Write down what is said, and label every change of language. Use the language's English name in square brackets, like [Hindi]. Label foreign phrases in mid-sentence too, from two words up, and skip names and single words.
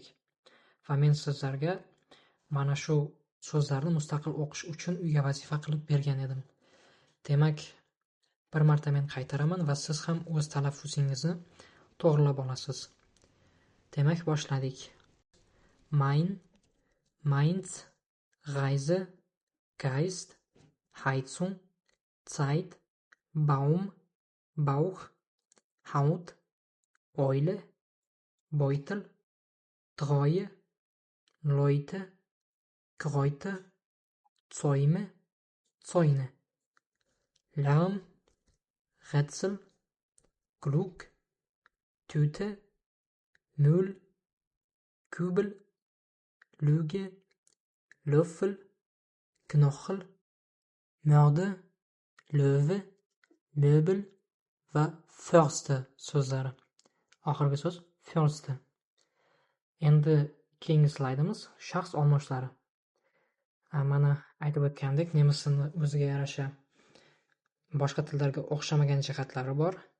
[Uzbek] Va men sizlarga mana shu so'zlarni mustaqil o'qish uchun uyga vazifa qilib bergan edim. Demak, bir marta men qaytaraman va siz ham o'z talaffuzingizni to'g'rilab olasiz. Demak, boshladik. [German] Mein, Mainz, Reise, Geist, Heizung, Zeit, Baum, Bauch, Haut, Eule, Beutel, Treue, Leute, Kräuter, Zäume, Zäune. Lärm, Rätsel, Glück, Tüte, Müll, Kübel, Lüge, Löffel, Knochel, Mörde, Löwe, Möbel va Förster so'zlari. [Uzbek] Oxirgi so'z Förster. Endi keyingi slaydimiz shaxs almoshlari. Mana aytib o'tgandek, nemis tilini o'ziga yarasha boshqa tillarga o'xshamagan jihatlari bor.